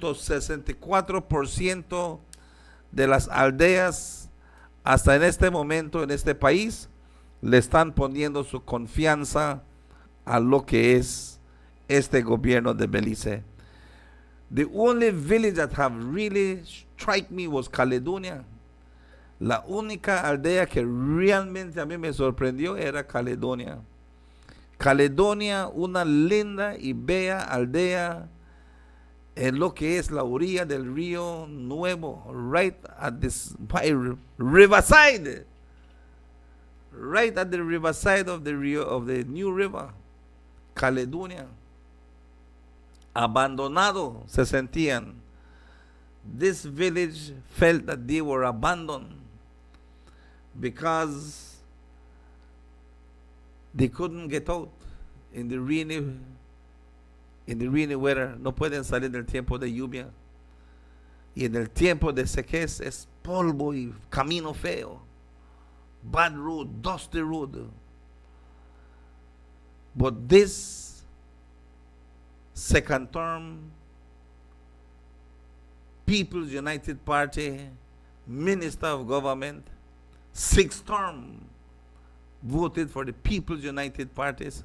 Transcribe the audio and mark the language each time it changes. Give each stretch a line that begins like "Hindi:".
Spanish: 86.64% de las aldeas hasta en este momento en este país le están poniendo su confianza a lo que es este gobierno de Belice.
English: The only village that have really struck me was Caledonia.
Spanish: La única aldea que realmente a mí me sorprendió era Caledonia. Caledonia, una linda y bella aldea en lo que es la orilla del río Nuevo,
English: right at this riverside, right at the riverside of the new river,
Spanish: Caledonia. Abandonado se sentían.
English: This village felt that they were abandoned because they couldn't get out in the rainy weather.
Spanish: No pueden salir del tiempo de lluvia. Y en el tiempo de sequía es polvo y camino feo.
English: Bad road, dusty road. But this second term People's United Party Minister of Government, sixth term, voted for the People's United Party.